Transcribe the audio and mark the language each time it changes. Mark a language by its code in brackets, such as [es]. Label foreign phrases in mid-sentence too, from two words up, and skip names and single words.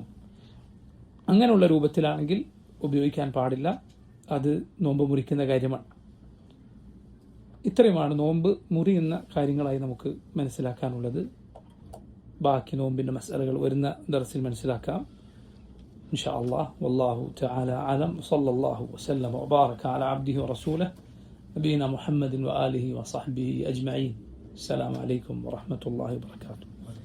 [ml] അങ്ങനെയുള്ള രൂപത്തിലാണെങ്കിൽ ഉപയോഗിക്കാൻ പാടില്ല, അത് നോമ്പ് മുറിക്കുന്ന കാര്യമാണ്. ഇത്രയുമാണ് നോമ്പ് മുറിയുന്ന കാര്യങ്ങളായി നമുക്ക് മനസ്സിലാക്കാനുള്ളത്. ബാക്കി നോമ്പിൻ്റെ മസ്അലകൾ വരുന്ന ദർസിൽ മനസ്സിലാക്കാം [ar] إن شاء الله. والله تعالى أعلم. صلى الله وسلم وبارك على عبده ورسوله نبينا محمد وآله وصحبه أجمعين. السلام عليكم ورحمة الله وبركاته.